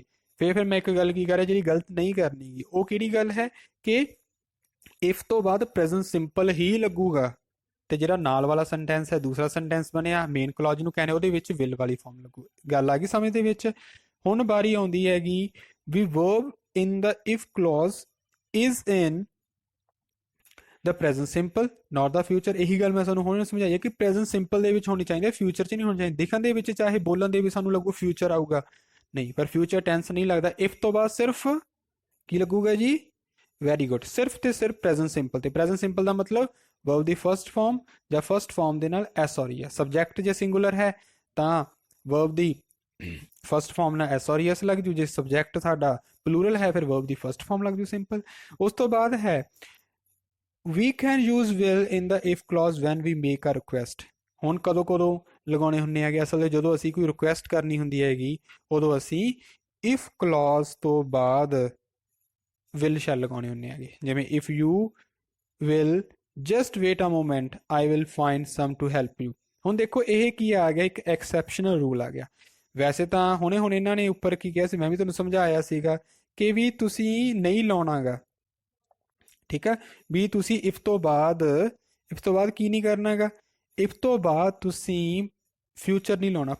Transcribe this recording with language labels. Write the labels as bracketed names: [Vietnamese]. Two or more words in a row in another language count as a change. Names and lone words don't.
[Punjabi] ਫਿਰ ਮੈਂ ਇੱਕ ਗੱਲ ਕੀ ਕਰ ਰਿਹਾ ਜਿਹੜੀ ਗਲਤ ਨਹੀਂ ਕਰਨੀ ਗੀ, ਉਹ ਕਿਹੜੀ ਗੱਲ ਹੈ ਕਿ ਇਫ ਤੋਂ ਬਾਅਦ [English] present simple [Punjabi] ਹੀ ਲੱਗੂਗਾ ਤੇ ਜਿਹੜਾ ਨਾਲ ਵਾਲਾ ਸੈਂਟੈਂਸ ਹੈ ਦੂਸਰਾ ਸੈਂਟੈਂਸ ਬਣਿਆ [English] main clause [Punjabi] ਨੂੰ ਕਹਿੰਦੇ ਉਹਦੇ ਵਿੱਚ ਵਿਲ ਵਾਲੀ ਫਾਰਮ ਲੱਗੂ। ਗੱਲ ਆ ਗਈ ਸਮਝ ਦੇ ਵਿੱਚ। ਹੁਣ ਵਾਰੀ ਆਉਂਦੀ ਹੈਗੀ ਵੀ [English] verb in the if clause is in the present simple not the future। [Punjabi] ਇਹੀ ਗੱਲ ਮੈਂ ਤੁਹਾਨੂੰ ਹੁਣ ਸਮਝਾਈ ਹੈ ਕਿ [English] present simple [Punjabi] ਦੇ ਵਿੱਚ ਹੋਣੀ ਚਾਹੀਦੀ, ਫਿਊਚਰ 'ਚ ਨਹੀਂ ਹੋਣੀ ਚਾਹੀਦੀ। ਦਿਖਣ ਦੇ ਵਿੱਚ ਚਾਹੇ ਬੋਲਣ ਦੇ ਵੀ ਸਾਨੂੰ ਲੱਗੂ ਫਿਊਚਰ ਆਊਗਾ, ਨਹੀਂ ਪਰ [English] future tense [Punjabi] ਨਹੀਂ ਲੱਗਦਾ। ਇਫ ਤੋਂ ਬਾਅਦ ਸਿਰਫ ਕੀ ਲੱਗੂਗਾ ਜੀ, [English] very good, [Punjabi] ਸਿਰਫ ਤੇ ਸਿਰਫ [English] present simple. [Punjabi] ਤੇ [English] present simple [Punjabi] ਦਾ ਮਤਲਬ verb ਦੀ [English] first form [Punjabi] ਜਾਂ [English] first form [Punjabi] ਦੇ ਨਾਲ [English] s or es. [Punjabi] ਸਬਜੈਕਟ ਜੇ ਸਿੰਗੂਲਰ ਹੈ ਤਾਂ verb ਦੀ [English] first form [Punjabi] ਨਾਲ [English] s or es [Punjabi] ਲੱਗ ਜੂ। ਜੇ ਸਬਜੈਕਟ ਸਾਡਾ ਪਲੂਰਲ ਹੈ ਫਿਰ verb ਦੀ [English] first form [Punjabi] ਲੱਗ ਜੂ ਸਿੰਪਲ। ਉਸ ਤੋਂ ਬਾਅਦ ਹੈ [English] we can use will in the if clause when we make a request। [Punjabi] ਹੁਣ ਕਦੋਂ ਲਗਾਉਣੇ ਹੁੰਦੇ ਹੈਗੇ ਅਸਲ ਵਿੱਚ ਜਦੋਂ ਅਸੀਂ ਕੋਈ ਰਿਕੁਐਸਟ ਕਰਨੀ ਹੁੰਦੀ ਹੈਗੀ ਉਦੋਂ ਅਸੀਂ [English] if clause [Punjabi] ਤੋਂ ਬਾਅਦ [English] will shall [Punjabi] ਲਗਾਉਣੇ ਹੁੰਦੇ ਹੈਗੇ। [English] ਜਿਵੇਂ if you will just wait a moment I will find some to help you। [Punjabi] ਹੁਣ ਦੇਖੋ ਇਹ ਕੀ ਆ ਗਿਆ, ਇੱਕ [English] exceptional rule [Punjabi] ਆ ਗਿਆ। ਵੈਸੇ ਤਾਂ ਹੁਣੇ ਇਹਨਾਂ ਨੇ ਉੱਪਰ ਕੀ ਕਿਹਾ ਸੀ, ਮੈਂ ਵੀ ਤੁਹਾਨੂੰ ਸਮਝਾਇਆ ਸੀਗਾ ਕਿ ਵੀ ਤੁਸੀਂ ਨਹੀਂ ਲਾਉਣਾਗਾ, ਠੀਕ ਹੈ, ਵੀ ਤੁਸੀਂ ਇਫ ਤੋਂ ਬਾਅਦ ਕੀ ਨਹੀਂ ਕਰਨਾਗਾ, ਇਫ ਤੋਂ ਬਾਅਦ ਤੁਸੀਂ ਫਿਊਚਰ ਨਹੀਂ ਲਾਉਣਾ।